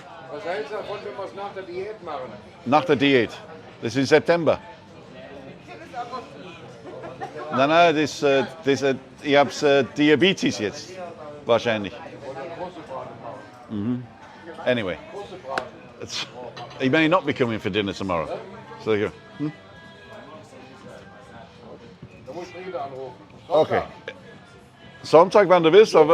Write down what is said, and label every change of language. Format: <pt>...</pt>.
<de>Was hältst du davon, wenn wir es nach der Diät machen? nach der Diät. Das ist im September. Nein, ich habe Diabetes jetzt. Wahrscheinlich. Oder große Braten machen.</de> <en>Anyway.</en> <de>Große Braten.</de> <en>He may not be coming for dinner tomorrow. So you go.</en> <de>Da muss ich Rede anrufen. Okay. Sonntag, wann du willst, aber</de>